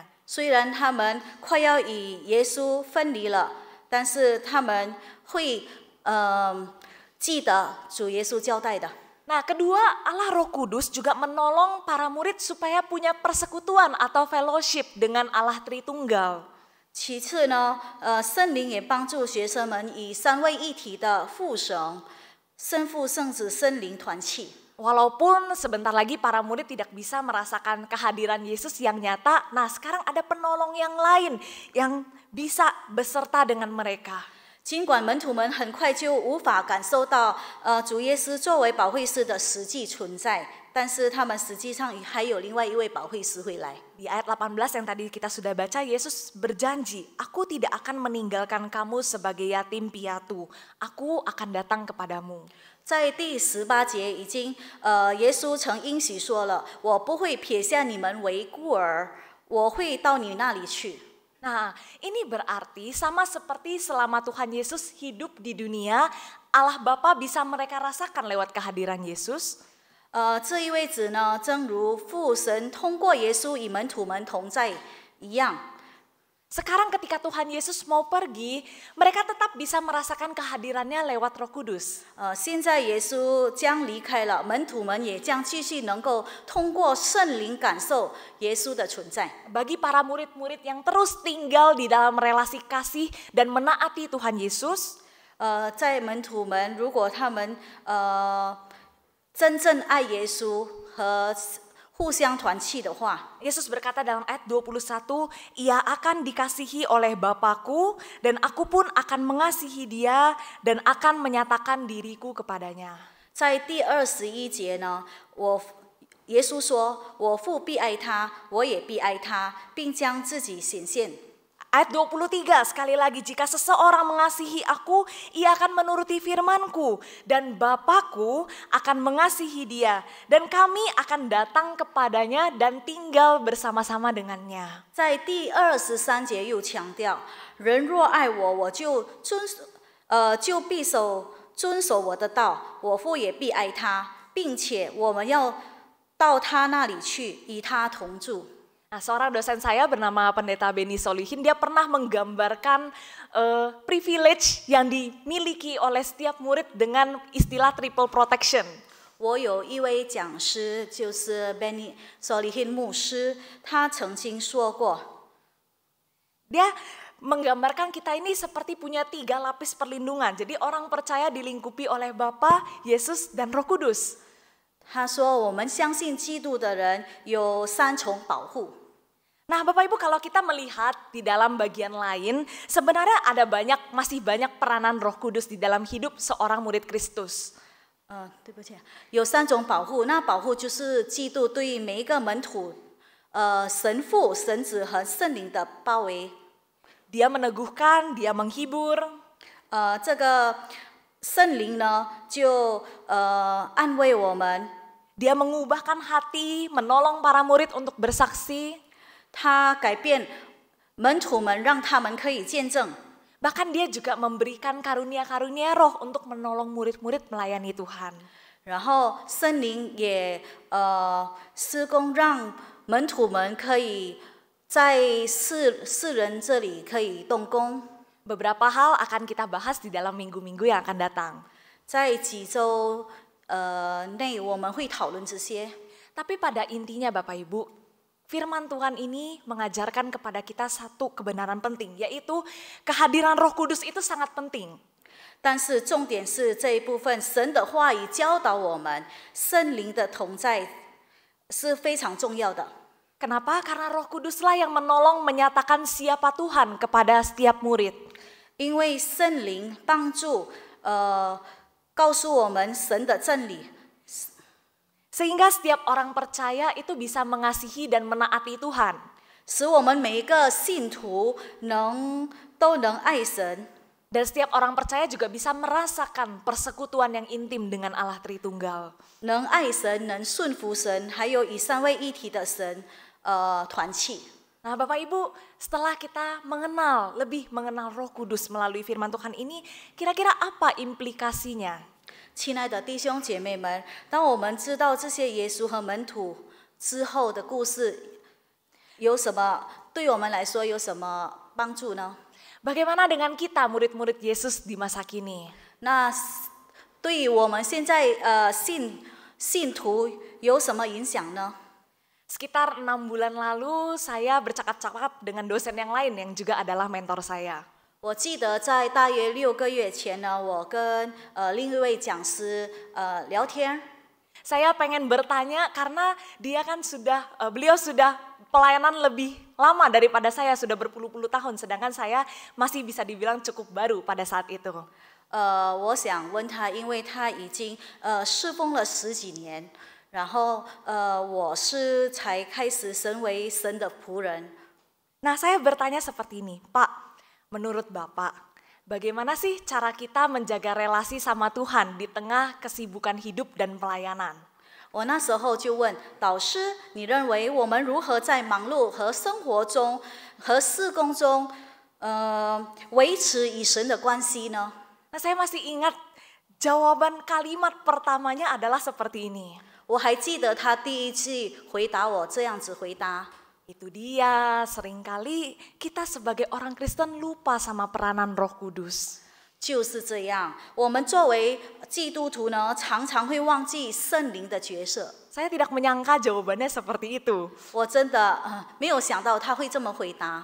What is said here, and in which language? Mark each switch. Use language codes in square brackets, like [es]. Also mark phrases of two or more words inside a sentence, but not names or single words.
[zh] 虽然他们快要与耶稣分离了，但是他们会记得主耶稣交代的。 [id] Nah, kedua, Allah Roh Kudus juga menolong para murid supaya punya persekutuan atau fellowship dengan Allah Tritunggal. [zh] 其次呢，圣灵也帮助学生们以三位一体的父神、圣父、圣子、圣灵团契。 [id] Walaupun sebentar lagi para murid tidak bisa merasakan kehadiran Yesus yang nyata, nah sekarang ada penolong yang lain yang bisa beserta dengan mereka. [zh] 尽管门徒们很快就无法感受到主耶稣作为保惠师的实际存在，但是他们实际上还有另外一位保惠师会来。 [id] Di ayat 18 yang tadi kita sudah baca, Yesus berjanji, "Aku tidak akan meninggalkan kamu sebagai yatim piatu. Aku akan datang kepadamu." [zh] 在第18节已经，耶稣曾应许说了：“我不会撇下你们为孤儿，我会到你那里去。” [id] Nah, ini berarti sama seperti selama Tuhan Yesus hidup di dunia, Allah Bapa bisa mereka rasakan lewat kehadiran Yesus. [zh] 这意味着呢，正如父神通过耶稣与门徒们同在一样。 [id] Sekarang ketika Tuhan Yesus mau pergi, mereka tetap bisa merasakan kehadirannya lewat Roh Kudus. [zh] 现在耶稣将离开了，门徒们也将继续能够通过圣灵感受耶稣的存在。 [id] Bagi para murid-murid yang terus tinggal di dalam relasi kasih dan menaati Tuhan Yesus, [zh] 在门徒们如果他们真正爱耶稣和互相团契的话， [id] Yesus berkata dalam ayat 21, "Ia akan dikasihi oleh Bapa-Ku dan Aku pun akan mengasihi dia dan akan menyatakan diriku kepadanya." [zh] 在第21节呢，耶稣说：“我父必爱他，我也必爱他，并将自己显现。” [id] Ayat 23, sekali lagi, "Jika seseorang mengasihi Aku, ia akan menuruti firman-Ku, dan Bapa-Ku akan mengasihi dia, dan kami akan datang kepadanya dan tinggal bersama-sama dengannya." [zh] 在第23节又强调：“人若爱我，我就必遵守我的道，我父也必爱他，并且我们要到他那里去，与他同住。” [id] Nah, seorang dosen saya bernama Pendeta Beni Solihin, dia pernah menggambarkan privilege yang dimiliki oleh setiap murid dengan istilah [en] triple protection. [zh] 我有一位讲师，就是 Benny Solihin 牧师，他曾经说过， [id] Dia menggambarkan kita ini seperti punya 3 lapis perlindungan. Jadi orang percaya dilingkupi oleh Bapa, Yesus, dan Roh Kudus. [zh] 他说我们相信基督的人有3重保护。 [id] Nah, Bapak Ibu, kalau kita melihat di dalam bagian lain, sebenarnya masih banyak peranan Roh Kudus di dalam hidup seorang murid Kristus. [zh] 对不起，有3种保护。那保护就是基督对每一个门徒，神父、神子和圣灵的包围。 [id] Dia meneguhkan, dia menghibur. [zh] 这个圣灵呢，就安慰我们。 [id] Dia mengubahkan hati, menolong para murid untuk bersaksi. [zh] 他改变门徒们，让他们可以见证。 [id] Bahkan dia juga memberikan karunia-karunia roh untuk menolong murid-murid melayani Tuhan. [zh] 然后圣灵也施工，让门徒们可以在世人这里可以动工。 [id] Beberapa hal akan kita bahas di dalam minggu-minggu yang akan datang. [zh] 在几周内我们会讨论这些。 [id] Tapi pada intinya Bapak Ibu, firman Tuhan ini mengajarkan kepada kita satu kebenaran penting, yaitu kehadiran Roh Kudus itu sangat penting. [zh] 但是重点是这一部分，神的话语教导我们，圣灵的同在是非常重要的。 [id] Kenapa? Karena Roh Kuduslah yang menolong menyatakan siapa Tuhan kepada setiap murid. [zh] 因为圣灵帮助告诉我们神的真理。 [id] Sehingga setiap orang percaya itu bisa mengasihi dan menaati Tuhan. [zh] 使我们每一个信徒都能爱神。 [id] Dan setiap orang percaya juga bisa merasakan persekutuan yang intim dengan Allah Tritunggal. [zh] 能爱神，能顺服神，还有以三位一体的神团契。 [id] Nah Bapak Ibu, setelah kita lebih mengenal Roh Kudus melalui firman Tuhan ini, kira-kira apa implikasinya? [zh] 亲爱的弟兄姐妹们，当我们知道这些耶稣和门徒之后的故事，对我们来说有什么帮助呢？ [id] Bagaimana dengan kita murid-murid Yesus di masa kini? [zh] 那对于我们现在信信徒有什么影响呢？ [id] Sekitar 6 bulan lalu saya bercakap-cakap dengan dosen yang lain yang juga adalah mentor saya. [zh] 我记得在大约6个月前呢，我跟另一位讲师聊天。 [id] Saya pengen bertanya karena beliau sudah pelayanan lebih lama daripada saya, sudah berpuluh-puluh tahun, sedangkan saya masih bisa dibilang cukup baru pada saat itu. [zh] 我想问他，因为他已经侍奉了10几年，然后我是才开始成为神的仆人。 [id] Nah, saya bertanya seperti ini, Pak, menurut Bapak, bagaimana sih cara kita menjaga relasi sama Tuhan di tengah kesibukan hidup dan pelayanan? [zh] 我那时候就问导师：“你认为我们如何在忙碌和生活中和事工中，维持与神的关系呢？” [id] Nah, saya masih ingat jawaban kalimat pertamanya adalah seperti ini. [zh] 我还记得他第一句回答我这样子回答。 [id] Itu dia, seringkali kita sebagai orang Kristen lupa sama peranan Roh Kudus. [zh] 就是这样，我们作为基督徒呢，常常会忘记圣灵的角色。 [id] Saya tidak menyangka jawabannya seperti itu. [zh] 我真的没有想到他会这么回答。